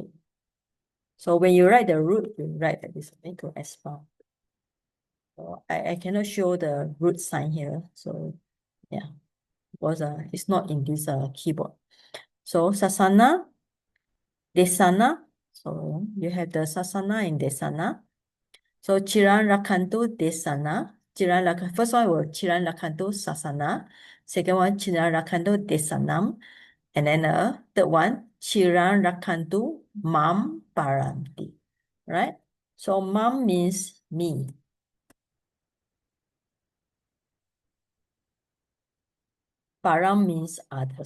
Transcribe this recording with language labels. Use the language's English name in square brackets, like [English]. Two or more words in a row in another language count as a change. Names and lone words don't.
[English] So when you write the root, you write like this, okay, to expound. So I cannot show the root sign here. So yeah, because it's not in this keyboard. [Pali] So sasana, desana. [English] So you have the sasana and desana. So [Pali] Chiran Rakantu Desana. [English] First one was [Pali] Chiran Rakantu Sasana. [English] Second one, [Pali] Chiran Rakantu Desanam. [English] And then third one, [Pali] Chiran Rakantu Mam Paranti. [English] Right? So Mam means me. Param means others.